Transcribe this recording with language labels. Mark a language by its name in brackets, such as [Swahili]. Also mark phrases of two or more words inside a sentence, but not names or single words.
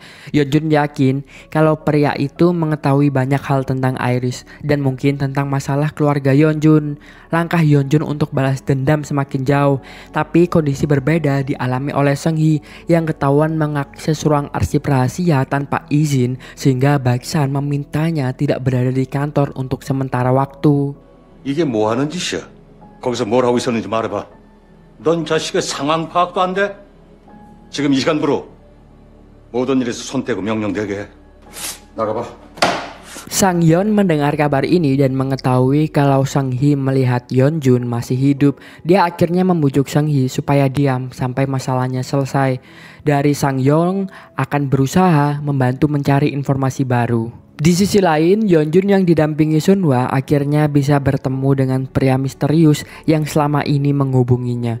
[Indonesian] Yeonjun yakin kalau pria itu mengetahui banyak hal tentang Iris dan mungkin tentang masalah keluarga Yeonjun. Langkah Yeonjun untuk balas dendam semakin jauh, tapi kondisi berbeda dialami oleh Seung Hee yang ketahuan mengakses ruang arsip rahasia tanpa izin sehingga Baeksan memintanya tidak berada di kantor untuk sementara waktu. [Korean] 이게 뭐 하는 짓이야? 거기서 뭘 하고 있었는지 말해봐. 넌 자식의 상황 파악도 안 돼? 지금 이 시간부로 모든 일에서 손 떼고 명령되게 해. 나가봐. [Indonesian] Sang Yeon mendengar kabar ini dan mengetahui kalau Seung Hee melihat Yeonjun masih hidup. Dia akhirnya membujuk Seung Hee supaya diam sampai masalahnya selesai. Dari Sang Yeon akan berusaha membantu mencari informasi baru. Di sisi lain, Yeonjun yang didampingi Sunhwa akhirnya bisa bertemu dengan pria misterius yang selama ini menghubunginya.